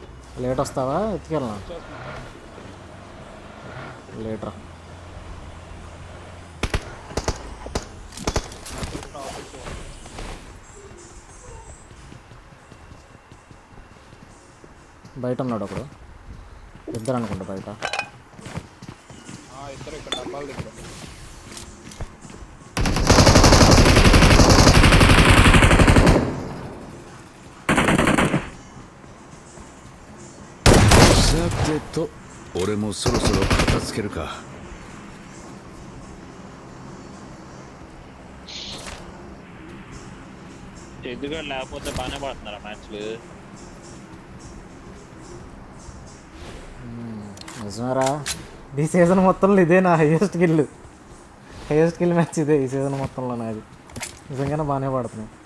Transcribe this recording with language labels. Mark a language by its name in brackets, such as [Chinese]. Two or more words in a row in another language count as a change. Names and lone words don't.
[Telugu] లేట్ వస్తావా ఎత్తుకెళ్ళనా లేటరా బయట ఉన్నాడు ఒకడు ఇద్దరు అనుకుంటా బయట ఇద్దరు ఇక్కడ డబ్బాల దగ్గర [Japanese] さてと俺もそろそろ片付けるか。 [Telugu] ఎందుకు లేకపోతే బాగానే పడుతున్నారా మ్యాచ్లు? నిజమేరా ఈ సీజన్ మొత్తంలో ఇదే నా [English] highest kill match [Telugu] ఇదే ఈ సీజన్ మొత్తంలో నాది నిజంగానే బాగానే పడుతున్నాయి